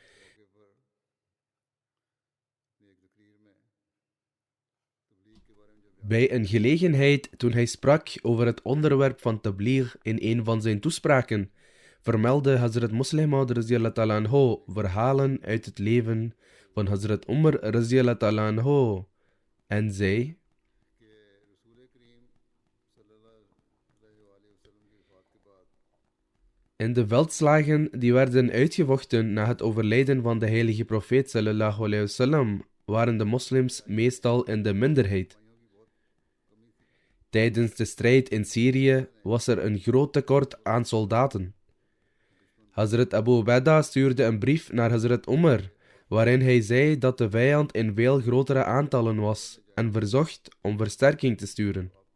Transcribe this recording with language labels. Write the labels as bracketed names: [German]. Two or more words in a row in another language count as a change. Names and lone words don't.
[Dutch] bij een gelegenheid toen hij sprak over het onderwerp van tabligh in een van zijn toespraken, vermeldde Hazrat Musleh Maud [Arabic] رضي الله تعالى عنه [Dutch] verhalen uit het leven van Hazrat Umar [Arabic] رضي الله تعالى عنه [Dutch] en zei: in de veldslagen die werden uitgevochten na het overlijden van de heilige profeet [Arabic] صلى الله عليه وسلم [Dutch] waren de moslims meestal in de minderheid. Tijdens de strijd in Syrië was er een groot tekort aan soldaten. Hazrat Abu Ubaidah stuurde een brief naar Hazrat Umar, waarin hij zei dat de vijand in veel grotere aantallen was en verzocht om versterking te sturen.